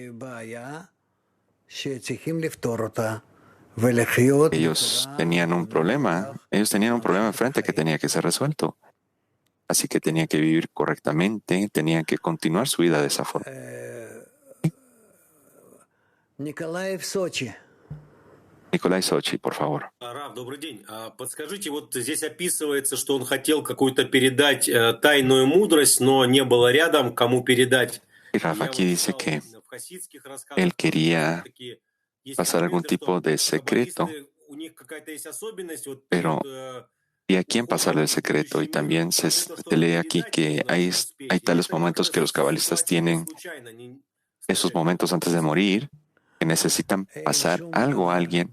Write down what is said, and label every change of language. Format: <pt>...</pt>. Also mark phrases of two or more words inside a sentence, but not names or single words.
<es>Ellos tenían un problema enfrente que tenía que ser resuelto. Así que tenían que vivir correctamente, tenían que continuar su vida de esa forma. Nikolai Sochi, por favor.</es> <ru>Рав, добрый день. Подскажите, вот здесь описывается, что он хотел какую-то передать тайную мудрость, но не было рядом, кому передать.</ru> <es>Rafa aquí dice que él quería pasar algún tipo de secreto, pero ¿y a quién pasarle el secreto? Y también se lee aquí que hay tales momentos que los cabalistas tienen, esos momentos antes de morir, que necesitan pasar algo a alguien.</es>